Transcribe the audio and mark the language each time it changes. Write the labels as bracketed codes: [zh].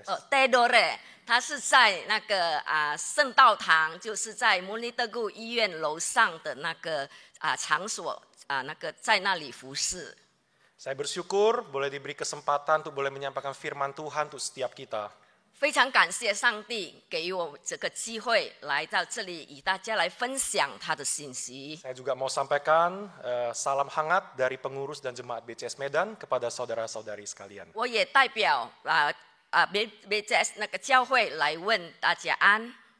[zh] Theodore， 他是在那个圣道堂，就是在摩尼德固医院楼上的那个场所那个在那里服侍。 [id] Saya bersyukur boleh diberi kesempatan untuk boleh menyampaikan firman Tuhan untuk setiap kita. [zh] 非常感谢上帝给予我这个机会来到这里，与大家来分享他的信息。 [id] Saya juga mau sampaikan salam hangat dari pengurus dan jemaat BCS Medan kepada saudara-saudari sekalian. [zh] 我也代表BCS 那个教会来问大家安。